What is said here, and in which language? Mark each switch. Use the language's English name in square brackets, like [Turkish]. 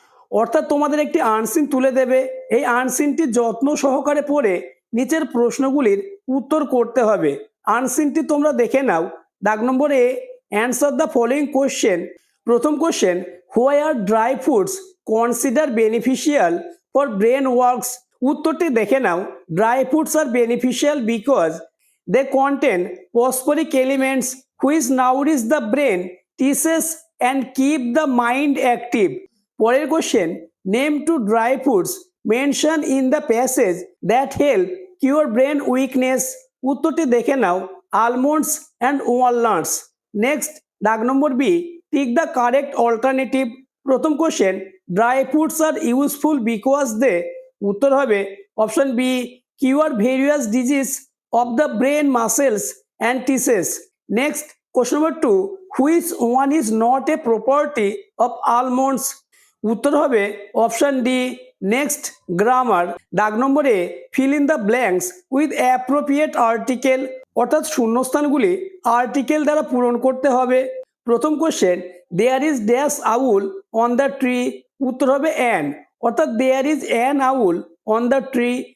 [Bangla] অর্থাৎ তোমাদের একটি আনসিন তুলে দেবে, এই আনসিনটি যত্ন সহকারে পড়ে নিচের প্রশ্নগুলির উত্তর করতে হবে। আনসিনটি তোমরা দেখে নাও। দাগ নম্বর এ, [English] Answer the following question. প্রথম question, why are dry fruits consider beneficial for brain works. [Bangla] উত্তরটি দেখে নাও। [English] Dry fruits are beneficial because they contain phosphoric elements which nourish the brain tissues and keep the mind active. পরের question, name two dry fruits mention in the passage that help cure brain weakness. [Bangla] উত্তরটি দেখে নাও। [English] Almonds and walnuts. Next, দাগ number B, tick the correct alternative. প্রথম question, dry fruits are useful because they. [Bangla] উত্তর হবে [English] Option B, cure various disease of the brain muscles and tissues. Next, question number 2, which one is not a property of almonds? [Bangla] উত্তর হবে option D. Next, grammar. [English] দাগ নম্বরে fill in the blanks with appropriate article, [Bangla] অর্থাৎ শূন্যস্থানগুলি article দ্বারা পূরণ করতে হবে। [English] প্রথম question, there is dash owl on the tree. [Bangla] উত্তর হবে [English] An, অর্থাৎ there is an owl on the tree.